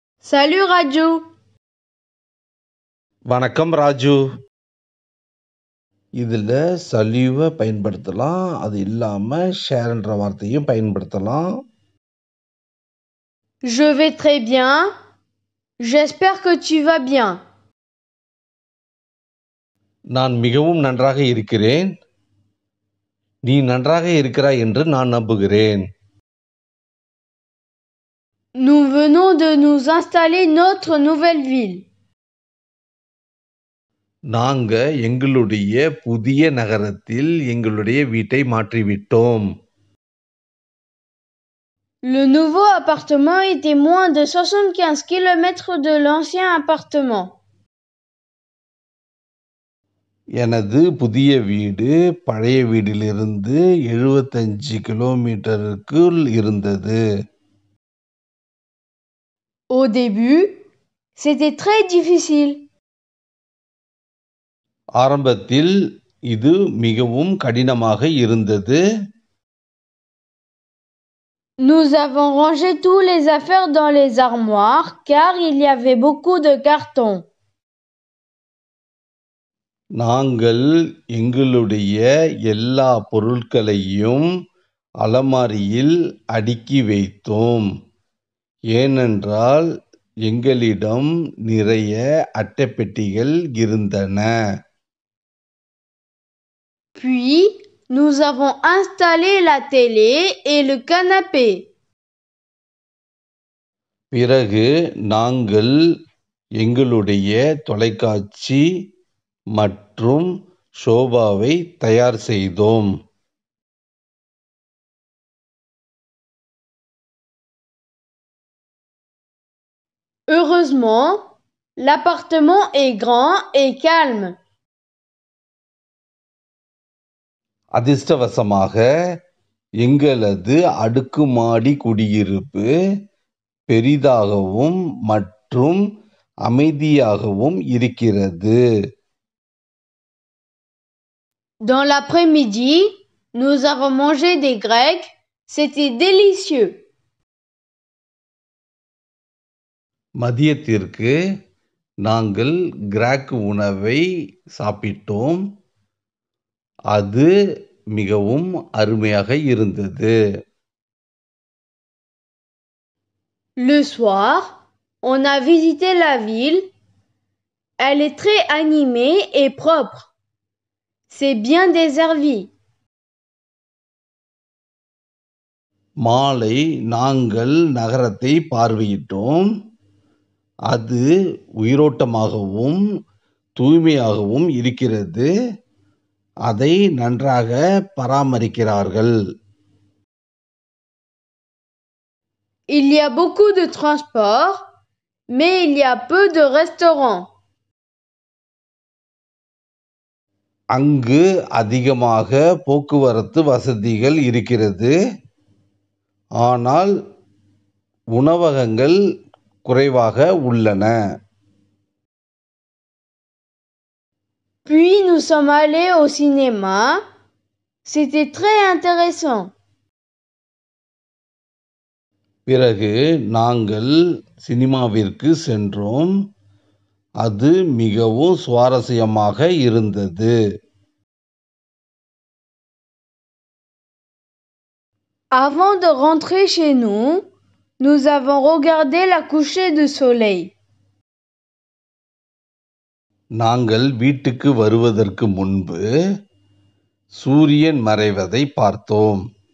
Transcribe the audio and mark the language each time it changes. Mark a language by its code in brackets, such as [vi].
[fr] Salut Raju. [ta] வணக்கம் ராஜு. இதில் சல்யூவை பயன்படுத்தலாம். அது இல்லாமல் ஷேர்ன்ற வார்த்தையும் பயன்படுத்தலாம். [fr] Je vais très bien. J'espère que tu vas bien. [ta] நான் மிகவும் நன்றாக இருக்கிறேன். நீ நன்றாக இருக்கிறாய் என்று நான் நம்புகிறேன். [fr] Nous venons de nous installer notre nouvelle ville. [ta] நாங்க எங்களுடைய புதிய நகரத்தில் எங்களுடைய வீட்டை மாற்றிவிட்டோம். [fr] Le nouveau appartement était moins de 75 km de l'ancien appartement. [ta] எனது புதிய வீடு பழைய வீட்டிலிருந்து 75 கிலோமீட்டருக்குள் இருந்தது. [fr] Au début, c'était très difficile. [ta] ஆரம்பத்தில் இது மிகவும் கடினமாக இருந்தது. [fr] Nous avons rangé toutes les affaires dans les armoires car il y avait beaucoup de cartons. [ta] நாங்கள் எங்களுடைய எல்லா பொருட்களையும் அலமாரியில் அடுக்கி வைத்தோம். ஏனென்றால் எங்களிடம் நிறைய அட்டைப்பெட்டிகள் இருந்தன. [fr] Puis, nous avons installé la télé et le canapé. [ta] பிறகு நாங்கள் எங்களுடைய தொலைக்காட்சி மற்றும் சோபாவை தயார் செய்தோம். [fr] Heureusement, l'appartement est grand et calme. [ta] அதிர்ஷ்டவசமாக எங்களது அடுக்குமாடி குடியிருப்பு பெரிதாகவும் மற்றும் அமைதியாகவும் இருக்கிறது. [fr] Dans l'après-midi, nous avons mangé des grecs. C'était délicieux. [ta] மதியத்திற்கு நாங்கள் கிரேக் உணவை சாப்பிட்டோம். அது மிகவும் அருமையாக இருந்தது. [fr] Le soir, on a visité la ville. Elle est très animée et propre. C'est bien desservi. [ta] மாலை நாங்கள் நகரத்தை பார்வையிட்டோம். அது உயிரோட்டமாகவும் தூய்மையாகவும் இருக்கிறது. அதை நன்றாக பராமரிக்கிறார்கள். [fr] Il y a beaucoup de transports, mais il y a peu de restaurants. [ta] அங்கு அதிகமாக போக்குவரத்து வசதிகள் இருக்கிறது. ஆனால் உணவகங்கள் குறைவாக உள்ளன. [fr] Puis nous sommes allés au cinéma. C'était très intéressant. [ta] பிறகு நாங்கள் சினிமாவிற்கு சென்றோம். அது மிகவும் சுவாரஸ்யமாக இருந்தது. [fr] Avant de rentrer chez nous, nous avons regardé la coucher du soleil. [ta] நாங்கள் வீட்டுக்கு வருவதற்கு முன்பு சூரியன் மறைவதை பார்த்தோம்.